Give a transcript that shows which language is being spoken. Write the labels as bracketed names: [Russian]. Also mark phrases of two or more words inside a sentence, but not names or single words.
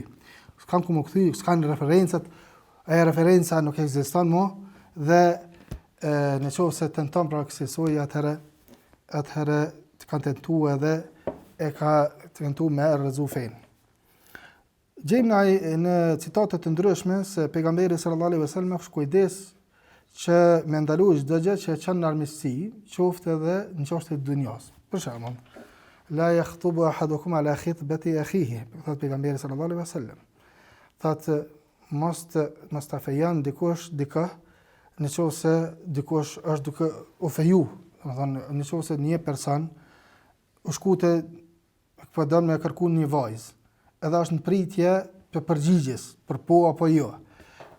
[Albanian] S'kan referencat, referenca nuk ekziston më dhe nëse tenton pra kësaj atëherë të kanë tentuar edhe e ka tentuar me rrezu fen. Gjejmë në citate të ndryshme se pejgamberi [Arabic] sallallahu alaihi wasallam [Albanian] është kujdes që me ndalu çdo gjë që çon në armiqësi, qoftë edhe në çështje të dunjos. Për shembull, [Arabic] la yakhtubu ahadukum ala khitbati akhihi, [Albanian] thot pejgamberi [Arabic] sallallahu alaihi wasallam. [Albanian] Thot mos ta fejon dikush dikë, nëse dikush është duke u feju, domethënë nëse një person u shkute po don me kërku një vajzë, edhe është në pritje për përgjigjes, për po apo jo.